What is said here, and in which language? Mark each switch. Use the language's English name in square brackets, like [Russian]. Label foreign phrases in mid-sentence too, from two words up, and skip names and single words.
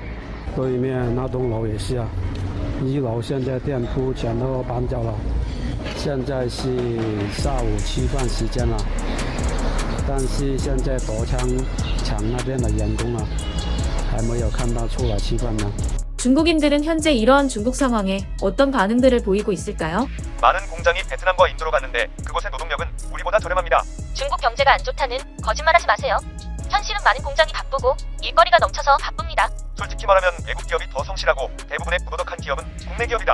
[Chinese] 对面那栋楼也是啊，1楼现在店铺全都搬走了。现在是下午吃饭时间了，但是现在夺枪厂那边的员工啊，还没有看到出来吃饭呢。 [Korean] 중국인들은 현재 이러한 중국 상황에 어떤 반응들을 보이고 있을까요? 많은 공장이 베트남과 인도로 갔는데 그곳의 노동력은 우리보다 저렴합니다. 중국 경제가 안 좋다는 거짓말하지 마세요. 현실은 많은 공장이 바쁘고 일거리가 넘쳐서 바쁩니다. 솔직히 말하면 외국 기업이 더 성실하고 대부분의 부도덕한 기업은 국내 기업이다.